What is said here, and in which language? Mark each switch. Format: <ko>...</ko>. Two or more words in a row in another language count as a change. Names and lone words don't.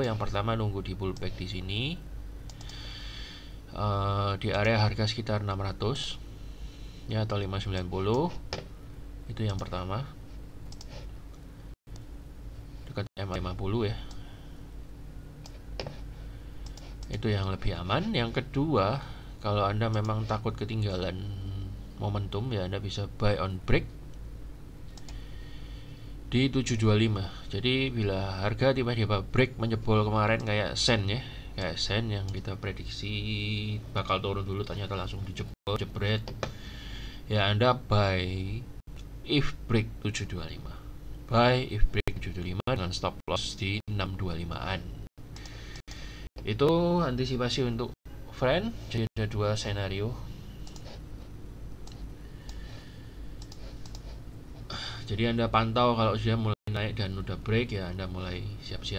<id>Yang pertama nunggu di pullback di sini, di area harga sekitar 600 ya, atau 590. Itu yang pertama, dekat MA50 ya, itu yang lebih aman. Yang kedua, kalau Anda memang takut ketinggalan momentum ya, Anda bisa</id> <en>buy on break</en> <id>di 725. Jadi bila harga tiba-tiba break menjebol kemarin kayak Sen ya, kayak Sen yang kita prediksi bakal turun dulu, ternyata langsung dijebol, jebret ya, Anda</id> <en>buy if break</en> <id>725,</id> <en>buy if break</en> <id>725 dengan</id> <en>stop loss</en> <id>di 625an. Itu antisipasi untuk friend. Jadi ada dua senario. Jadi Anda pantau, kalau sudah mulai naik dan udah break ya Anda mulai siap-siap.</id>